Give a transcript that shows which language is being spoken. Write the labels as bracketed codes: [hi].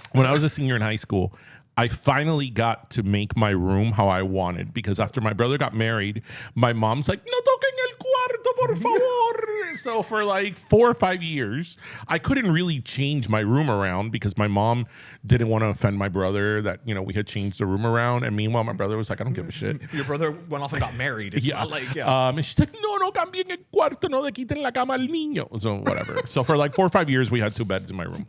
[en] when I was a senior in high school, I finally got to make my room how I wanted because after my brother got married, my mom's like, [es] no toquen el cuarto, por favor. [en] So for like 4 or 5 years, I couldn't really change my room around because my mom didn't want to offend my brother that, you know, we had changed the room around. And meanwhile, my brother was like, I don't give a shit. Your brother went off and got married. It's Yeah. not like, yeah. And she's like, [es] no cambien el cuarto, no le quiten la cama al niño. [en] So whatever. So for like 4 or 5 years, we had 2 beds in my room.